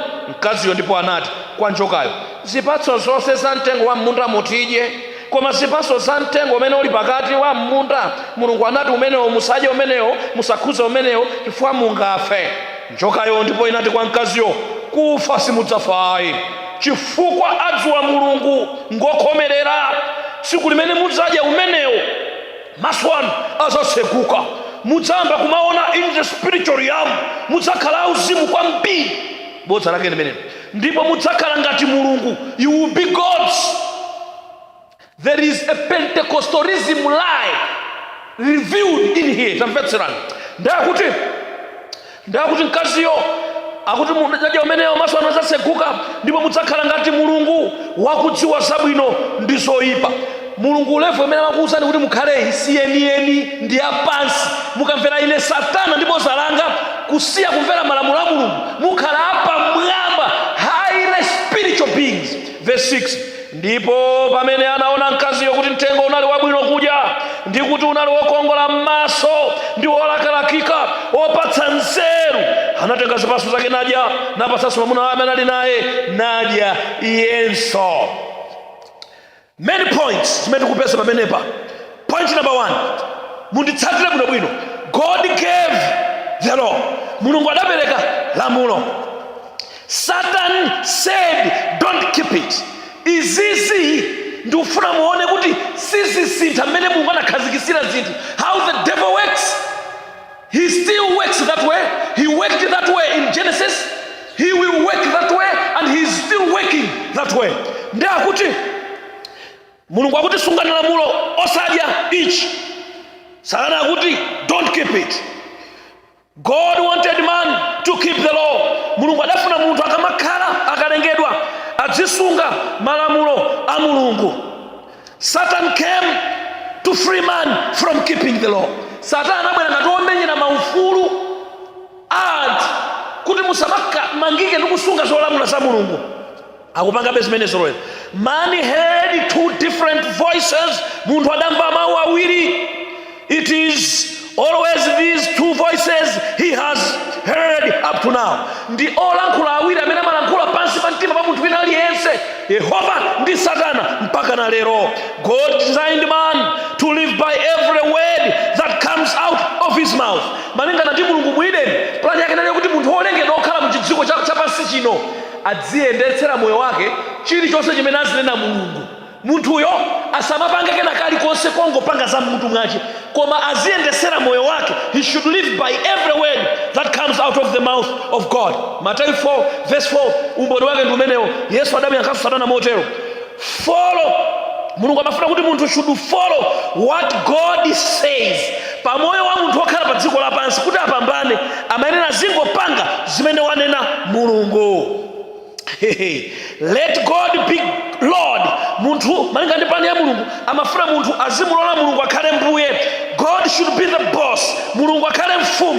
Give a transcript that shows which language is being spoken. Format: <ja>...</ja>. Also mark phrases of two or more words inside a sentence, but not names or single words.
<ny>Mkaziyo ndipo anati kwa njokayo, zipatso zonse za mtengo wa m'mundamu tidye, koma zipatso za mtengo umene uli pakati wa m'munda Mulungu anati umenewo musadye umenewo, musakhuze umenewo chifukwa mungafe. Njokayo ndipo inati kwa mkaziyo, kufa simudzafayi, chifukwa adziwa Mulungu ngokhomerera. Tsiku limene mudzadya umenewo maso anu azatsekuka, mudzamba kumaona</ny> <en>in the spiritual realm,</en> <ny>mudzakhala auzimu kwambiri. Bodza lake limenelo, ndipo mudzakhala ngati Mulungu,</ny> <en>you will be gods. There is a Pentecostalism lie revealed in here.</en> <ny>Tamvetserani. Ndakuti mkaziyo akuti mudzadya umenewo maso anu azatsekuka, ndipo mudzakhala ngati Mulungu wakudziwa zabwino ndi zoyipa. Mulungu level imene amakuwuzani kuti mukhale siyenieni ndi yapansi, mukamvera ine Satana ndipo zalanga kusiya kumvera malamulo a Mulungu, mukhala apamwamba,</ny> <en>highly spiritual beings. Verse 6.</en> <ny>Ndipo pamene anaona mkaziyo kuti mtengo unali wabwino kudya ndi kuti unali wokongola m'maso ndi wolakalakika opatsa nzeru, anatenga zipatso zake nadya, napatsanso mwamuna amene ali naye nadya iyenso.</ny> <en>Many points</en> <ny>zimene tikupeza pamenepa.</ny> <en>Point number 1,</en> <ny>munditsatire bwinobwino.</ny> <en>God gave the law.</en> <ny>Mulungu adapereka lamulo.</ny> <en>Satan said don't keep it.</en> <ny>Izizi ndikufuna muone kuti sizisintha mmene Mulungu anakhazikitsira zinthu.</ny> <en>How the devil works, he still works that way. He worked that way in Genesis, he will work that way, and he is still working that way.</en> <ny>Ndiye akuti Mulungu akuti sungani lamulo osadya ichi, Satana akuti</ny> <en>don't keep it. God wanted man to keep the law.</en> <ny>Mulungu adafuna munthu akamakhala akalengedwa azisunga malamulo a Mulungu.</ny> <en>Satan came to free man from keeping the law.</en> <ny>Satana anabwera ngati womenyera maufulu anthu kuti musamangike ndi kusunga zolamula za Mulungu. Akupanga zimenezo lero.</ny> <en>Man heard two different voices.</en> <ny>Munthu adamva mawu awiri.</ny> <en>It is always these two voices he has heard up to now.</en> <ny>Ndi olankhula awiri amene amalankhula pansi pa mtima pa munthu wina aliyense, Yehova ndi Satana mpaka na lero.</ny> <en>God designed man to live by every word that comes out of his mouth.</en> <ny>Malingana ndi Mulungu mwini, plani yake ndiyo kuti munthu olengedwa okhala mu chidziko cha pansi chino adziyendetsera moyo wake chilichonse chimene azinena Mulungu. Munthuyo asamapange kena kalikonse kongopanga za munthu mwache, koma aziyendetsera moyo wake.</ny> <en>He should live by every word that comes out of the mouth of God. Matthew 4 verse 4,</en> <ny>umboni wake ndi umenewo. Yesu adamuyankha Satana motero, follow. Mulungu amafuna kuti munthu</ny> <en>should follow what God says.</en> <ny>pamoyo wa munthu okhala pa dziko lapansi kuti apambane amayenera zingopanga zimene wanena Mulungu.</ny> <en>Let God be Lord.</en> <ny>Munthu malinga ndi plani ya Mulungu amafuna munthu azimulola Mulungu akhale mbuye.</ny> <en>God should be the boss.</en> <ny>Mulungu akhale mfumu.</ny>